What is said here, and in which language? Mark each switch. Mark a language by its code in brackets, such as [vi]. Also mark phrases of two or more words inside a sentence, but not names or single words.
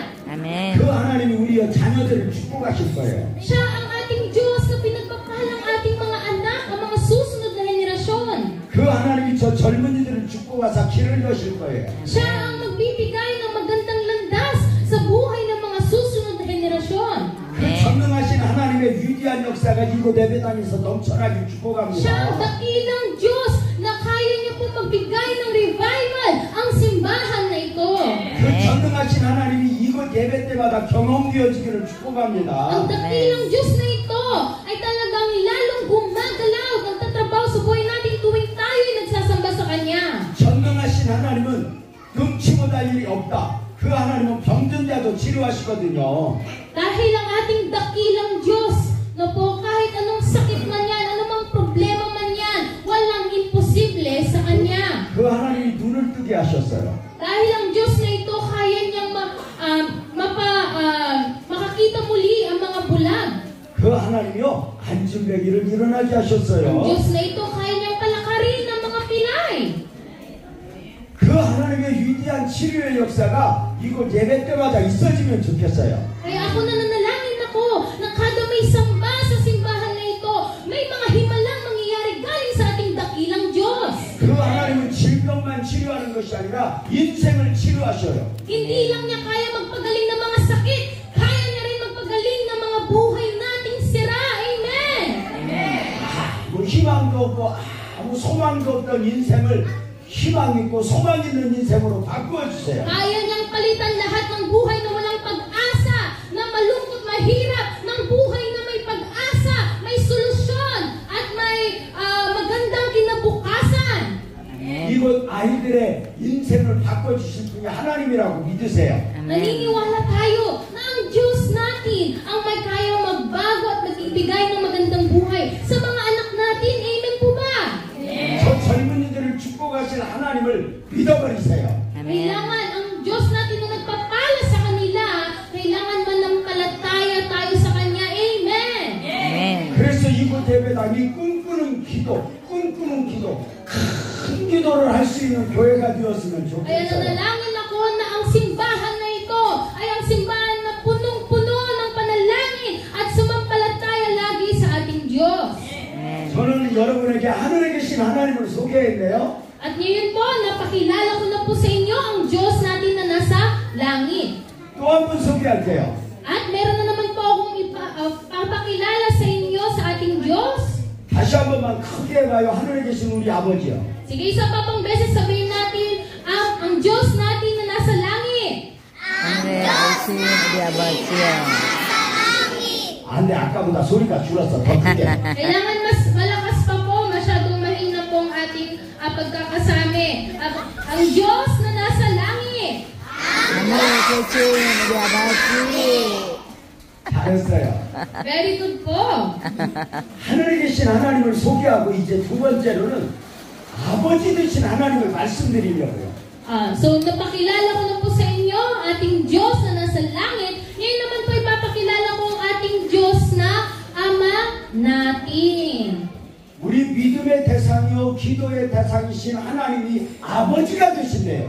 [ko] Amen. 그 하나님이 우리의 자녀들을 축복하실 거예요. [tl] Siya ang ating Diyos na pinagpapala ang ating mga anak, ang mga susunod na henerasyon. [ko] 그 하나님이 저 젊은이들을 축복하사 길을 여실 거예요. [tl] Siya ang magbibigay ng magandang landas sa buhay ng mga susunod na henerasyon. [ko] 그 전능하신 하나님의 위대한 역사가 이곳 예배당에서 넘쳐나길 [tl] Siya ang [ko] 축복합니다. [tl] dakilang Diyos na kaya niya po magbigay ng revival ang simbahan na ito. [ko] 그 전능하신 하나님이 이곳 예배 때마다 경험되어지기를 축복합니다. [tl] Ang dakilang Diyos na ito ay talagang lalong gumagalaw, nagtatrabaho sa buhay natin tuwing tayo ay nagsasamba sa Kanya. [ko] 전능하신 하나님은 등치고 달 일이 없다. 그 하나님은 병든 자도 치료하시거든요. [tl] Dahil ang ating dakilang Diyos na po kahit anong sakit man yan, anumang problema man yan, walang imposible sa Kanya. [ko] 그 하나님이 눈을 뜨게 하셨어요. [tl] Dahil ang Diyos na ito kaya niyang makakita muli ang mga bulag. [ko] 그 하나님이요 안진뱅이를 일어나게 [tl] Ang [ko] 하셨어요. [tl] Diyos na ito kaya niyang palakarin ang mga pilay. [ko] 그 하나님의 위대한 치료의 역사가 이곳 예배 때마다 있어지면 좋겠어요. [tl] Kaya ako nananalangin ako na kada may samba sa simbahan na ito, may mga himalang mangyayari galing sa ating dakilang Diyos. [ko] 그 하나님은 질병만 병만 치료하는 것이 아니라 인생을 치료하셔요. [tl] Hindi lang niya kaya magpagaling ng mga sakit, kaya niya rin magpagaling ng mga buhay nating sira. Amen! [ko] 아무 희망도 없고 아무 소망도 없던 인생을 희망 있고 소망 있는 인생으로 바꾸어 주세요. [tl] Kaya niyang palitan lahat ng buhay na walang pag-asa, na malungkot, mahirap, ng buhay na may pag-asa, may solusyon, at may magandang kinabukasan. [ko] 이곳 아이들의 인생을 바꿔주실 분이 하나님이라고 믿으세요. [tl] Naniniwala tayo na ang Diyos natin ang may kaya magbago at magbibigay ng magandang buhay sa mga anak natin. Amen po ba? [ko] 저 젊은이들을 축복하실 하나님을 믿어버리세요. [tl] Kailangan ang Diyos natin na nagpapala sa kanila, kailangan manampalataya tayo sa Kanya. Amen! [ko] 그래서 이곳 예배당이 꿈꾸는 기도, 큰 기도를 할 수 있는 교회가 되었으면 [tl] Kaya [ko] 좋겠어요. [tl] nanalangin ako na ang simbahan na ito ay ang simbahan na punong-puno ng panalangin at sumampalataya lagi sa ating Diyos. [ko] 저는 여러분에게 하늘에 계신 하나님을 소개했네요. [tl] At ngayon po, napakilala ko na po sa inyo ang Diyos natin na nasa langit. [ko] 또 한 번 소개할게요. [tl] At meron na naman po akong papakilala sa inyo sa ating Diyos. [ko] 다시 한 번만 크게 해봐요. 하늘에 계신 우리 아버지요. [tl] Sige, isa pa pang beses sabihin natin ang Diyos natin na nasa langit. [ko] 하늘에 계신 우리 아버지요. 안 돼, 아까보다 소리가 줄었어. 더 크게. [tl] Kailangan mas malakas pa po, masyadong mahina po ang ating pagkakasami. Ang Diyos na nasa langit. [ko] 하늘에 계신 우리 아버지. 잘했어요. [en] Very good [tl] po. [ko] 하늘에 계신 하나님을 소개하고 이제 두 번째로는 아버지 되신 하나님을 말씀드리려고요. [tl] So, napakilala ko na po sa inyo ating Diyos na nasa langit. Ngayon naman po ipapakilala ko ang ating Diyos na Ama natin. [ko] 우리 믿음의 대상이요 기도의 대상이신 하나님이 아버지가 되신대요.